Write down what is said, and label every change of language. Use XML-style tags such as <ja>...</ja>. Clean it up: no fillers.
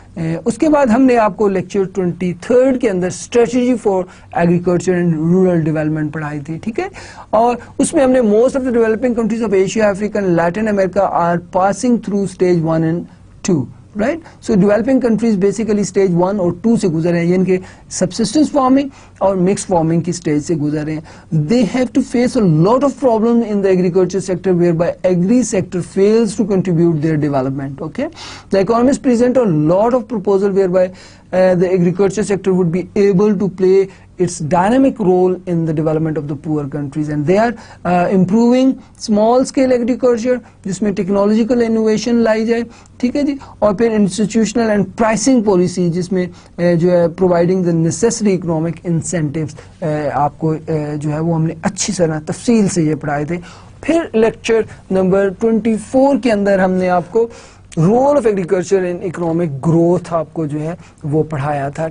<ur>اس کے بعد ہم نے آپ کو لیکچر 23rd کے اندر strategy for agriculture and rural development پڑھائی تھی. ٹھیک ہے, اور اس میں ہم نے</ur> <en>Most of the developing countries of Asia, Africa and Latin America are passing through stage 1 and 2. Right? So developing countries basically stage 1</en> <ur>اور 2 سے گزر رہے ہیں, یعنی کہ subsistence farming اور mixed farming کی stage سے گزر رہے ہیں.</ur> <en>They have to face a lot of problems in the agriculture sector whereby agri sector fails to contribute their development. Okay? The economists present a lot of proposal whereby the agriculture sector would be able to play its dynamic role in the development of the poor countries, and they are improving small scale agriculture</en> <ur>جس میں</ur> <en>technological innovation لائی جائے.</en> <ur>ٹھیک ہے جی, اور پھر</ur> <en>institutional and pricing policy</en> <ur>جس میں جو ہے</ur> <en>providing the necessary economic incentives,</en> <ur>آپ کو جو ہے وہ ہم نے اچھی طرح تفصیل سے یہ پڑھائے تھے. پھر لیکچر نمبر 24 کے اندر ہم نے آپ کو role of agriculture in economic growth آپ کو جو ہے وہ پڑھایا تھا.</ur>